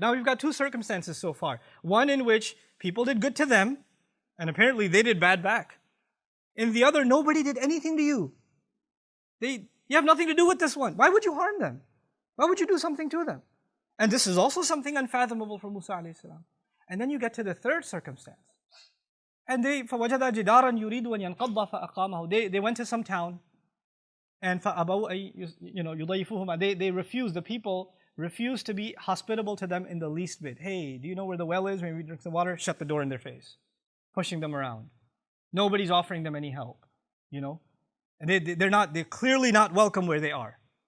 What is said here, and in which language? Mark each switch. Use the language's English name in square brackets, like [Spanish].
[English] Now we've got 2 circumstances so far. One in which people did good to them, and apparently they did bad back. In the other, nobody did anything to you. You have nothing to do with this one. Why would you harm them? Why would you do something to them? And this is also something unfathomable for Musa alayhi salam. And then you get to the third circumstance. [Arabic] And فَوَجَدَ جِدَارًا يُرِيدُ أَن يَنْقَضَّ فَأَقَامَهُ. [English] They went to some town, and [Arabic] فَأَبَوْا يُضَيِّفُوهُمَا. [English] They refused, the people refused to be hospitable to them in the least bit. Hey, do you know where the well is? Maybe we drink some water. Shut the door in their face. Pushing them around. Nobody's offering them any help. And they're clearly not welcome where they are.